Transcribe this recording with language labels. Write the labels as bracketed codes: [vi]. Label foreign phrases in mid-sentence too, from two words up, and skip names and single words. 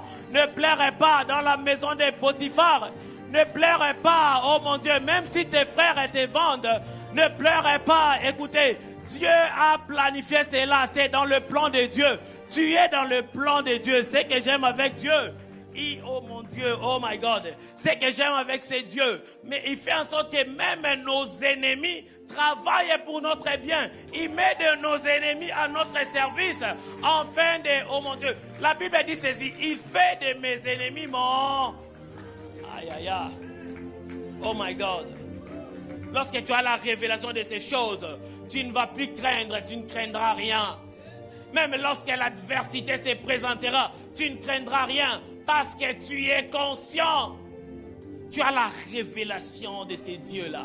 [fr] Ne pleure pas dans la maison de Potiphar. Ne pleure pas, oh mon Dieu, même si tes frères te vendent. Ne pleure pas. Écoutez, Dieu a planifié cela. C'est dans le plan de Dieu. Tu es dans le plan de Dieu. C'est que j'aime avec Dieu. Oh mon Dieu, [en] oh my God, [fr] c'est que j'aime avec ces dieux, mais il fait en sorte que même nos ennemis travaillent pour notre bien. Il met de nos ennemis à notre service, afin de, oh mon Dieu, la Bible dit ceci, il fait de mes ennemis mon... Aïe aïe aïe, [en] oh my God. [fr] Lorsque tu as la révélation de ces choses, tu ne vas plus craindre, tu ne craindras rien. Même lorsque l'adversité se présentera, tu ne craindras rien. Parce que tu es conscient. Tu as la révélation de ces dieux-là.